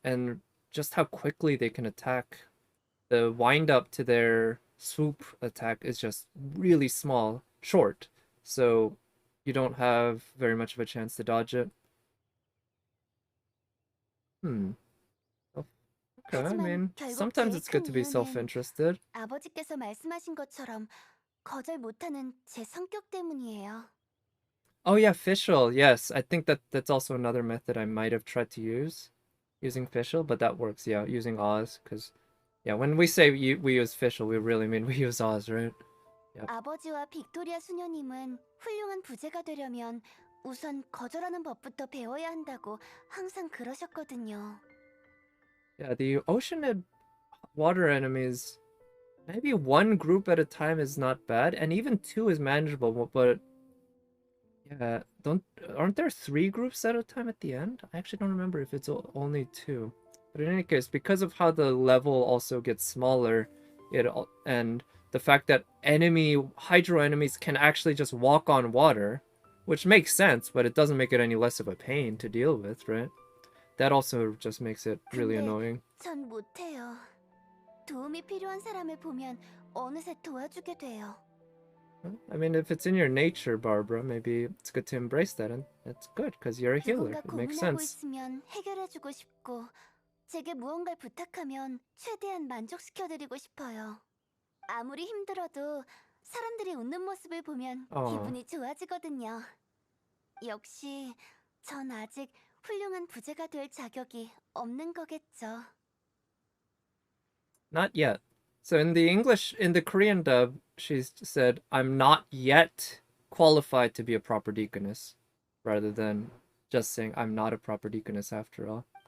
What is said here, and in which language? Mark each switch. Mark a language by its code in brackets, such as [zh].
[en] And just how quickly they can attack. The wind up to their swoop attack is just really short. So you don't have very much of a chance to dodge it. Okay, I mean, sometimes it's good to be self-interested. [ko] 아버지께서 말씀하신 것처럼 거절 못하는 제 성격 때문이에요. [en] Oh yeah, Fischl. Yes, I think that's also another method I might have tried to use, using Fischl, but that works. Yeah, using Oz, because yeah, when we say we use Fischl, we really mean we use Oz, right? Yep. [ko] 아버지와 빅토리아 수녀님은 훌륭한 부제가 되려면 우선 거절하는 법부터 배워야 한다고 항상 그러셨거든요. [en] Yeah, the Oceanid water enemies, maybe 1 group at a time is not bad, and even 2 is manageable, but yeah, aren't there 3 groups at a time at the end? I actually don't remember if it's only 2. But in any case, because of how the level also gets smaller, and the fact that hydro enemies can actually just walk on water, which makes sense, but it doesn't make it any less of a pain to deal with, right? That also just makes it really annoying. [ko] 전 못해요. 도움이 필요한 사람을 보면 어느새 도와주게 돼요. [en] I mean, if it's in your nature, Barbara, maybe it's good to embrace that, and that's good, because you're a healer. [ko] 누군가 [en] It makes [ko] 고민하고 [en] sense. [ko] 있으면 해결해주고 싶고 제게 무언가를 부탁하면 최대한 만족시켜드리고 싶어요. 아무리 힘들어도 사람들이 웃는 모습을 보면 기분이 좋아지거든요. 역시 전 아직 훌륭한 부제가 될 자격이 없는 거겠죠. [en] Not yet. So in the Korean dub, she said, "I'm not yet qualified to be a proper deaconess," rather than just saying, "I'm not a proper deaconess after all."